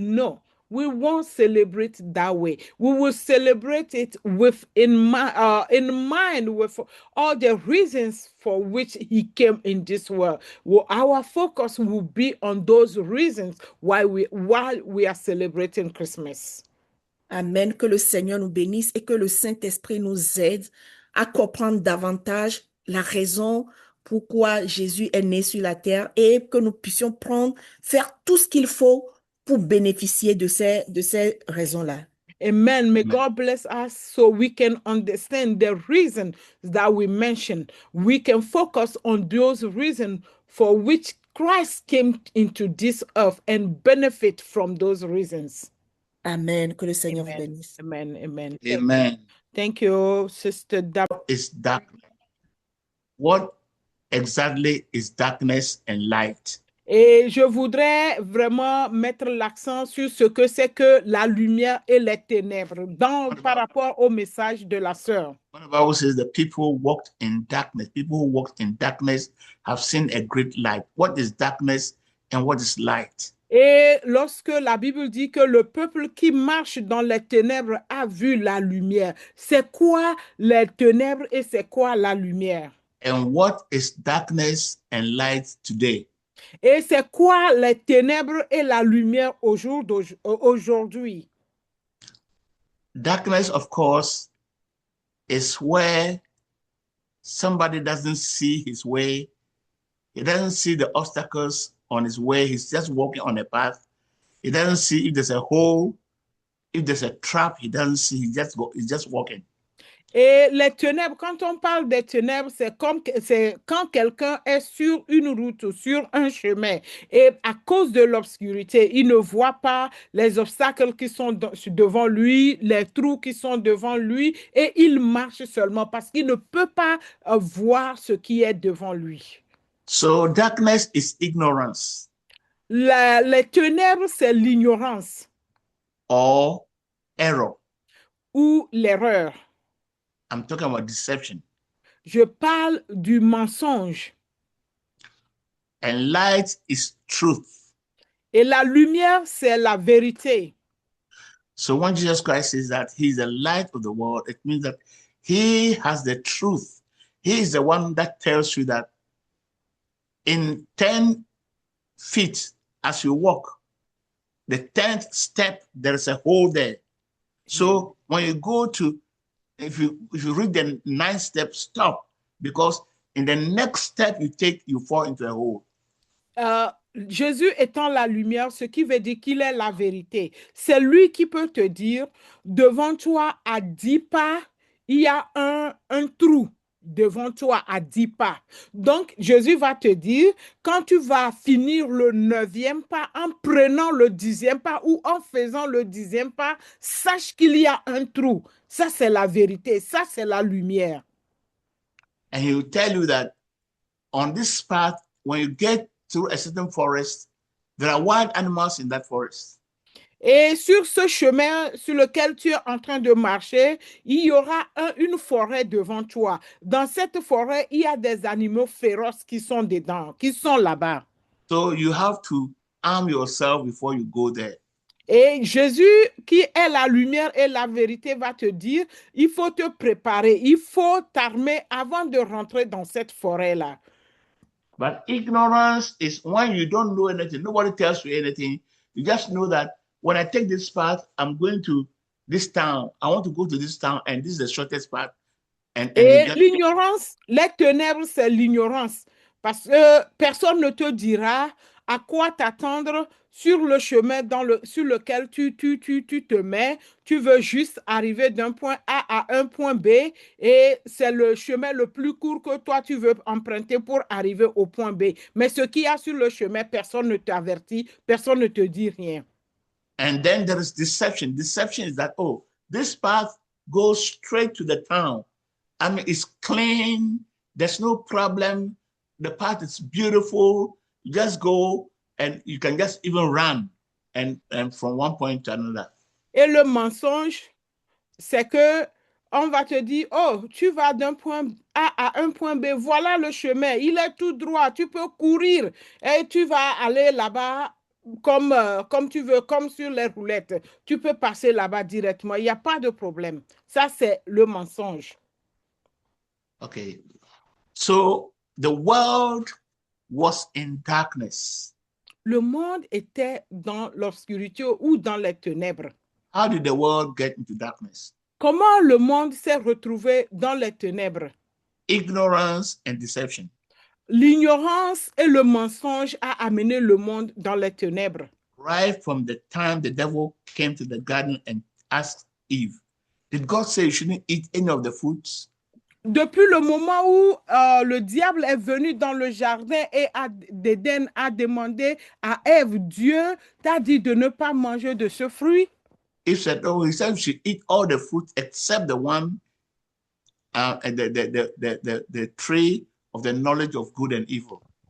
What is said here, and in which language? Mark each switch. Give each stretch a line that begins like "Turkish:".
English: No, we won't celebrate that way. We will celebrate it with in mind with all the reasons for which He came in this world. Well, our focus will be on those reasons while we are celebrating Christmas. Amen.
French: Que le Seigneur nous bénisse et que le Saint-Esprit nous aide à comprendre davantage la raison pourquoi Jésus est né sur la terre et que nous puissions faire tout ce qu'il faut pour bénéficier de ces raisons-là.
English: Amen. May God bless us so we can understand the reason that we mentioned. We can focus on those reasons for which Christ came into this earth and benefit from those reasons.
French: Amen. Que le Seigneur vous Amen. bénisse. Amen. Amen. Amen.
English: Thank you, Sister Dab. Is darkness? What exactly is darkness and light?
French: Et je voudrais vraiment mettre l'accent sur ce que c'est que la lumière et les ténèbres par rapport au message de la sœur.
English: When the Bible says the people walked in darkness, people who walked in darkness have seen a great light. What is darkness and what is light?
French: Et lorsque la Bible dit que le peuple qui marche dans les ténèbres a vu la lumière, c'est quoi les ténèbres et c'est quoi la lumière?
English: And what is darkness and light today?
French: Et c'est quoi les ténèbres et la lumière aujourd'hui?
English: Darkness, of course, is where somebody doesn't see his way. He doesn't see the obstacles on his way. He's just walking on a path. He doesn't see if there's a hole, if there's a trap. He doesn't see. He's just walking.
French: Et les ténèbres, quand on parle des ténèbres, c'est quand quelqu'un est sur une route, sur un chemin, et à cause de l'obscurité, il ne voit pas les obstacles qui sont devant lui, les trous qui sont devant lui, et il marche seulement parce qu'il ne peut pas voir ce qui est devant lui.
English: So darkness is ignorance
French: Les ténèbres, c'est l'ignorance
English: or error.
French: ou l'erreur.
English: I'm talking about deception.
French: Je parle du mensonge.
English: And light is truth.
French: Et la lumière, c'est la vérité.
English: So when Jesus Christ says that he's the light of the world, it means that he has the truth. He is the one that tells you that in 10 feet as you walk, the 10th step, there is a hole there. So when you go to, if you read the 9th step, stop, because in the next step you take, you fall into a hole.
French: Jésus étant la lumière, ce qui veut dire qu'il est la vérité. C'est lui qui peut te dire, devant toi à 10 pas, il y a un trou. Devant toi à 10 pas. Donc, Jésus va te dire, quand tu vas finir le 9e pas, en prenant le 10e pas ou en faisant le 10e pas, sache qu'il y a un trou. Ça, c'est la vérité. Ça, c'est la lumière.
English: And he will tell you that on this path, when you get through a certain forest, there are wild animals in that forest.
French: Et sur ce chemin sur lequel tu es en train de marcher, il y aura une forêt devant toi. Dans cette forêt, il y a des animaux féroces qui sont dedans, qui sont là-bas.
English: So you have to arm yourself before you go there.
French: Et Jésus, qui est la lumière et la vérité, va te dire, il faut te préparer, il faut t'armer avant de rentrer dans cette forêt-là.
English: But ignorance is when you don't know anything, nobody tells you anything. You just know that when I take this path, I'm going to this town. I want to go to this town, and this is the shortest path.
French: Et l'ignorance, les ténèbres, c'est l'ignorance. Parce que personne ne te dira à quoi t'attendre sur le chemin sur lequel tu te mets. Tu veux juste arriver d'un point A à un point B et c'est le chemin le plus court que toi tu veux emprunter pour arriver au point B. Mais ce qu'il y a sur le chemin, personne ne t'avertit, personne ne te dit rien.
English: And then there is deception. Deception is that, oh, this path goes straight to the town. I mean, it's clean. There's no problem. The path is beautiful. You just go and you can just even run and from one point to another.
French: Et le mensonge, c'est que on va te dire, oh, tu vas d'un point A à un point B. Voilà le chemin. Il est tout droit. Tu peux courir et tu vas aller là-bas comme tu veux, comme sur les roulettes. Tu peux passer là-bas directement. Il n'y a pas de problème. Ça, c'est le mensonge.
English: Okay. So the world was in darkness.
French: Le monde était dans l'obscurité ou dans les ténèbres.
English: How did the world get into darkness?
French: Comment le monde s'est retrouvé dans les ténèbres?
English: Ignorance and deception.
French: L'ignorance et le mensonge a amené le monde dans les ténèbres.
English: Right from the time the devil came to the garden and asked Eve, did God say you shouldn't eat any of the fruits?
French: Depuis le moment où le diable est venu dans le jardin et d'Éden a demandé à Ève, Dieu t'a dit de ne pas manger de ce fruit.
English: He said, oh, he said you should eat all the fruits except the one, the tree of the knowledge of good and evil.